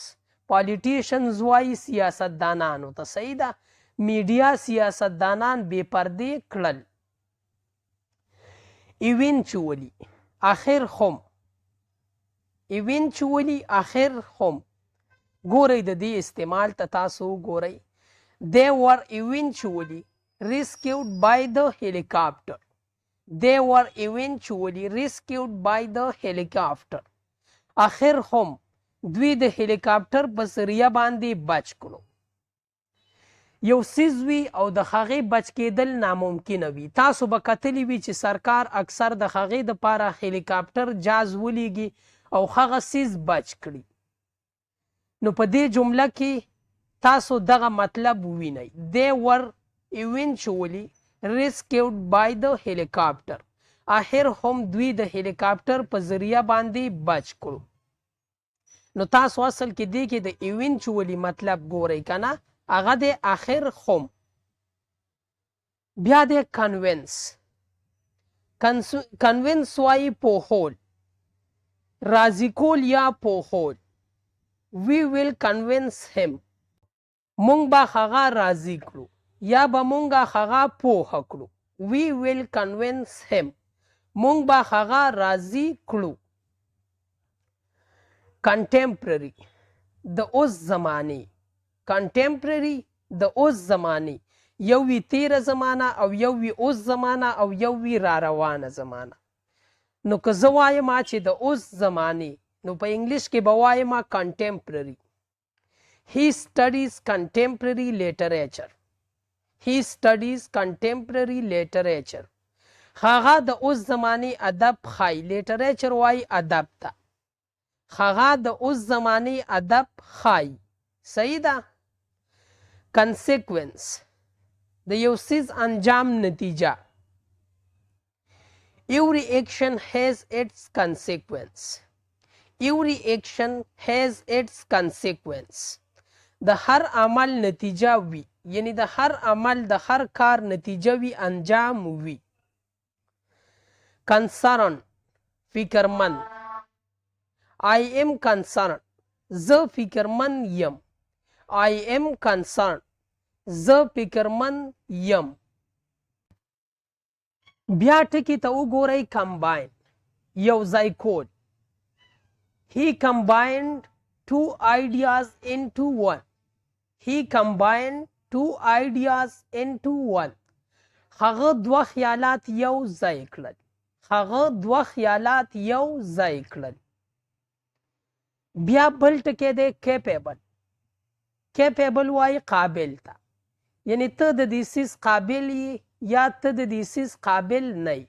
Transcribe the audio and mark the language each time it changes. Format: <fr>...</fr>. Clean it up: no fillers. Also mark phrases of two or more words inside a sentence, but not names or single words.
<ps>پالیټیشنز وایي سیاستدانانو ته. صحیح ده؟ میډیا سیاستدانان بې پردې کړل. ایونچولی آخر هم. ایونچولی آخر هم. ګورئ د دې استعمال ته تاسو وګورئ.</ps> <en>They were eventually rescued by the helicopter. They were eventually rescued by the helicopter.</en> <ps>آخر هم دوی د هلیکاپټر په ذریعه باندې بچ کړو. یو څیز وي او د هغې بچ کېدل ناممکنه وي. تاسو به کتلی وي چې سرکار اکثر د هغې دپاره هلیکاپټر جاز ولیږي او هغه څیز بچ کړي. نو په دې جمله کې تاسو دغه مطلب ووینئ.</ps> <en>They were eventually rescued by the helicopter.</en> <ps>آخر هم دوی د هلیکاپټر په ذریعه باندې بچ کړو. نو تاسو اصل کې دې کې د ایونچولی مطلب ګورئ که نه، هغه د آخر هم. بیا د کنوینس. کنوینس وایي پوهول، راضي کول یا پوهول.</ps> <en>We will convince him.</en> <ps>مونږ به هغه راضي کړو یا به مونږ هغه پوهه کړو.</ps> <en>We will convince him.</en> <ps>مونږ به هغه راضي کړو. کنټمپرري د اوس زمانې. کنټمپرري د اوس زمانې. یو وي تیره زمانه او یو وي اوس زمانه او یو وي را روانه زمانه. نو که زه وایم چې د اوس زمانې، نو په انګلیش کې به وایم کنټمپرري.</ps> <en>He studies contemporary literature. He studies contemporary literature.</en> <ps>هغه د اوس زمانې ادب ښایي. لیټریچر وایي ادب ته. هغه د اوس زمانې ادب ښایي. صحیح ده؟ کنسیکوینس د یو څیز انجام نتیجه.</ps> <en>Every action has its consequence. Every action has its consequence.</en> <ps>د هر عمل نتیجه وي، یعنی د هر عمل د هر کار نتیجه وي، انجام وي. concern فکرمند.</ps> <en>I am concerned.</en> <ps>زه فکرمند یم.</ps> <en>I am concerned.</en> <ps>زه فکرمند یم. بیا ټکي ته وګورئ کمباین، یو ځای کول.</ps> <en>He combined two ideas into one. He combined two ideas into one.</en> <ps>هغه دوه خیالات یو ځای کړل. هغه دوه خیالات یو ځای کړل. بیا بل ټکی دی کیپیبل. کیپیبل وایي قابل ته، یعنی ته د دې څیز قابل یې یا ته د دې څیز قابل نه یې.</ps>